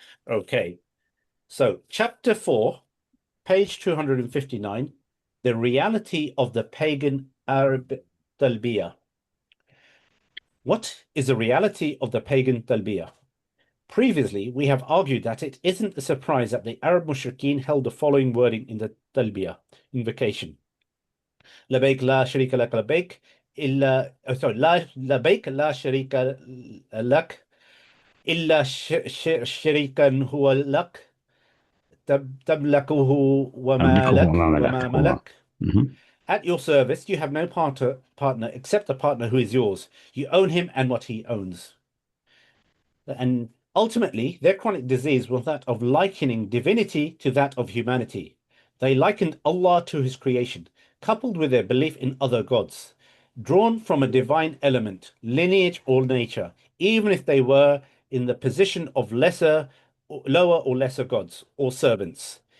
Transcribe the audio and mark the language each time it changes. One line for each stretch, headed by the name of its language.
English: Okay, so chapter 4, page 259, the reality of the pagan Arab talbiyah. What is the reality of the pagan talbiyah? Previously, we have argued that it isn't a surprise that the Arab mushrikeen held the following wording in the talbiyah invocation.
Arabic: لبيك لا شريك لك لبيك إلا لا لبيك لا شريك لك إلا شريكا هو لك تملكه وما ملك.
English: At your service, you have no partner except the partner who is yours. You own him and what he owns. And ultimately, their chronic disease was that of likening divinity to that of humanity. They likened Allah to his creation, coupled with their belief in other gods, drawn from a divine element, lineage, or nature, even if they were in the position of lower or lesser gods or servants.